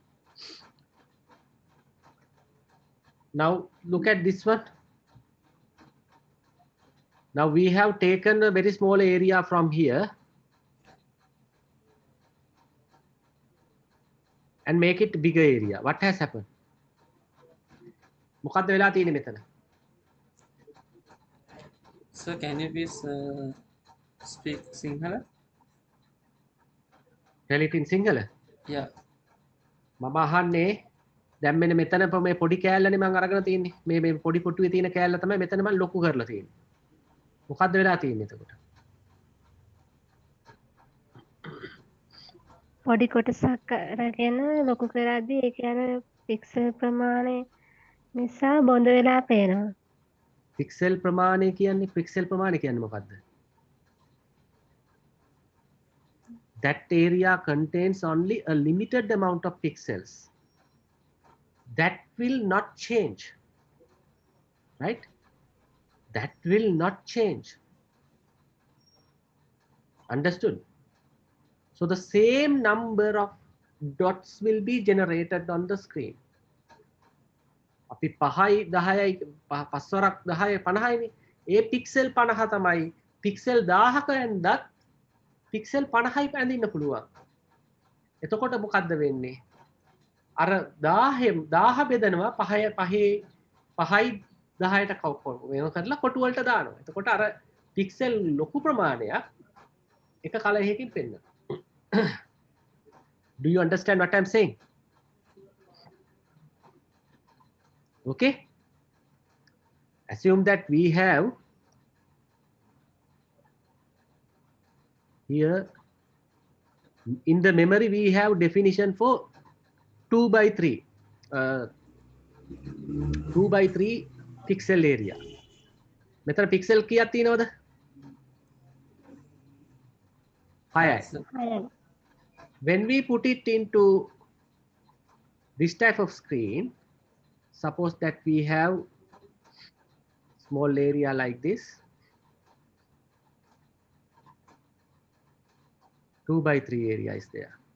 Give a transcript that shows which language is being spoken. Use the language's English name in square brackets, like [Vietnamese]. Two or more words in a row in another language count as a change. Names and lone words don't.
[English] Now look at this one. Now we have taken a very small area from here and make it bigger area. What has happened? [Sinhala] මොකද්ද වෙලා තියෙන්නේ මෙතන? [English] Sir, can you please speak Sinhala? Tell it in Sinhala. Yeah. [Sinhala] මම අහන්නේ දැන් මෙන්න මෙතන මේ පොඩි කෑල්ලනේ මම අරගෙන තියෙන්නේ. මේ පොඩි පොට්ටුවේ තියෙන කෑල්ල තමයි මෙතන මම ලොකු කරලා තියෙන්නේ. මොකද්ද වෙලා තියෙන්නේ එතකොට? පොඩි කොටසක් අරගෙන ලොකු කරද්දී ඒක යන පික්සල් ප්‍රමාණය නිසා බොඳ වෙලා පේනවා. පික්සල් ප්‍රමාණය කියන්නේ මොකද්ද? [English] That area contains only a limited amount of pixels. That will not change, right? That will not change. Understood? So the same number of dots will be generated on the screen. [Sinhala] අපි 5යි 10යි 5වරක් 10යි 50යිනේ. ඒ පික්සල් 50 තමයි පික්සල් 1000ක ඇන්දත් පික්සල් 50යි පැඳින්න පුළුවන්. එතකොට මොකද්ද වෙන්නේ? අර 1000 බෙදනවා 5යි 10ට වෙන කරලා කොටු වලට දානවා. එතකොට අර පික්සල් ලොකු ප්‍රමාණයක් එක කලයකින් පෙන්වනවා. [English] Do you understand what I'm saying? Okay. Assume that we have here in the memory we have definition for 2 by 3 2 by 3 pixel area. [Sinhala] මෙතන pixel කීයක් තියෙනවද? 6යි. [English] When we put it into this type of screen, suppose that we have small area like this, 2 by 3 area is there.